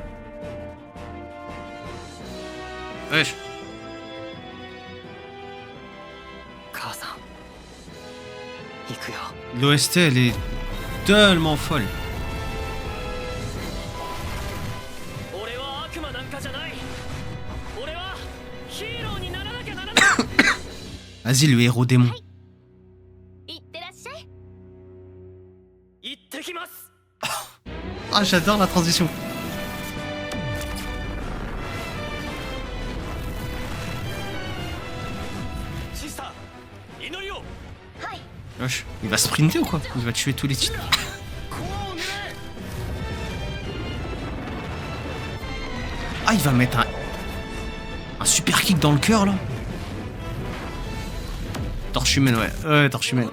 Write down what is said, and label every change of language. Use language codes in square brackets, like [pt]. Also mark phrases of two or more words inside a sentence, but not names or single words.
[fr] Wesh. L'OST, elle est tellement folle. [ja] 俺は悪魔なんかじゃない。俺はヒーローにならなきゃならない。 [fr] Vas-y, le héros démon. [ja] いってらっしゃい。行ってきます。 [fr] Ah, j'adore la transition. [ja] Sister, 祈りを。はい。 [fr] Wesh, il va sprinter ou quoi? Il va tuer tous les titres. Ah, il va mettre un super kick dans le cœur là. Torche humaine, ouais. Ouais, torche humaine.